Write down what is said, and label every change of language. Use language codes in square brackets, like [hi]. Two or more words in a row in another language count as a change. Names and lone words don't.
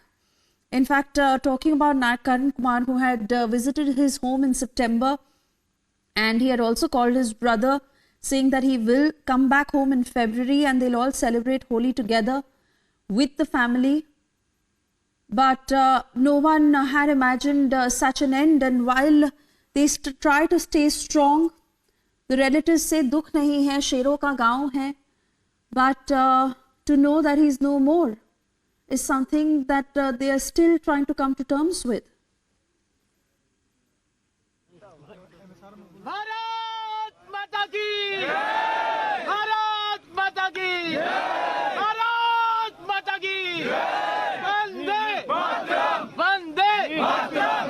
[en] In fact, talking about Naik Karan Kumar, who had visited his home in September, and he had also called his brother, saying that he will come back home in February and they'll all celebrate Holi together with the family. But no one had imagined such an end, and while they try to stay strong, the relatives say, [hi] "दुख नहीं है, शेरों का गाँव है." [en] But to know that he's no more is something that they are still trying to come to terms with. [hi] भारत माता की! भारत माता की! भारत माता की! वन्दे मातरम्! वन्दे मातरम्!